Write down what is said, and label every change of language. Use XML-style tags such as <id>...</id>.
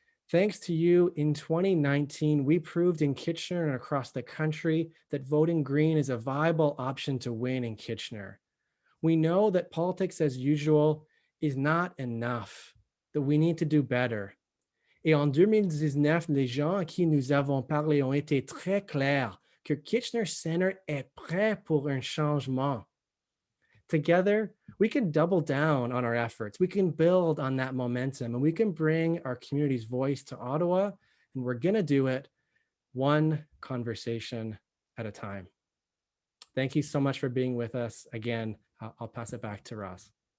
<en>Thanks to you, in 2019, we proved in Kitchener and across the country that voting Green is a viable option to win in Kitchener. We know that politics as usual is not enough, that we need to do better.</en> <fr>Et en 2019, les gens à qui nous avons parlé ont été très clairs que Kitchener Centre est prêt pour un changement.</fr> <en>Together, we can double down on our efforts. We can build on that momentum, and we can bring our community's voice to Ottawa, and we're going to do it one conversation at a time. Thank you so much for being with us. Again, I'll pass it back to Ross.</en>